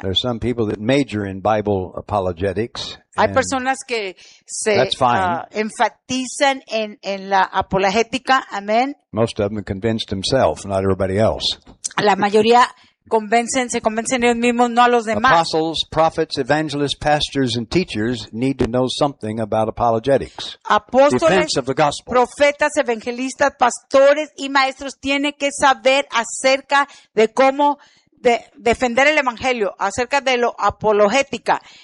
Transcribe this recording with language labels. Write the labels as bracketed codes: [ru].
[en] There are some people that major in Bible apologetics. [es] Hay personas que se enfatizan en la apologética, amén. [en] Most of them convinced himself, not everybody else. [es] La mayoría se convencen ellos mismos, no a los demás. [en] Apostles, prophets, evangelists, pastors, and teachers need to know something about apologetics. [es] Apóstoles, profetas, evangelistas, pastores y maestros tienen que saber acerca de cómo defender el evangelio, acerca de lo apologética.